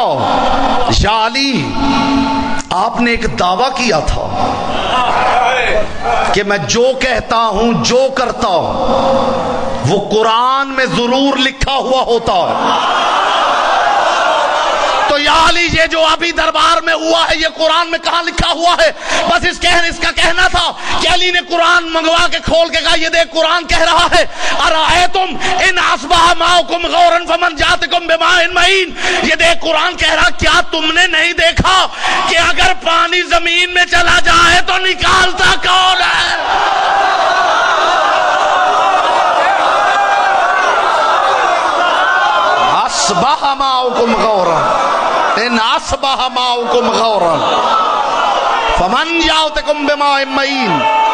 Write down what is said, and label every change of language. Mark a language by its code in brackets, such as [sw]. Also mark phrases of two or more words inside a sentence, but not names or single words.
[hi] या अली, आपने एक दावा किया था कि मैं जो कहता हूं जो करता हूं वो कुरान में जरूर लिखा हुआ होता है। तो या अली, ये जो अभी दरबार में हुआ है ये कुरान में कहां लिखा हुआ है? बस इसका कहना था कि अली ने कुरान मंगवा के खोल के कहा ये देख कुरान कह रहा है [ar] أرأيتم إن أصبح ماؤكم غورا فمن يأتيكم بماء معين. [hi] ये देख कुरान कह रहा, क्या तुमने नहीं देखा कि अगर पानी जमीन में चला जाए तो निकालता कौन है? [ar] أصبح ماؤكم غورا إن أصبح ماؤكم غورا فمن يأتيكم بماء معين.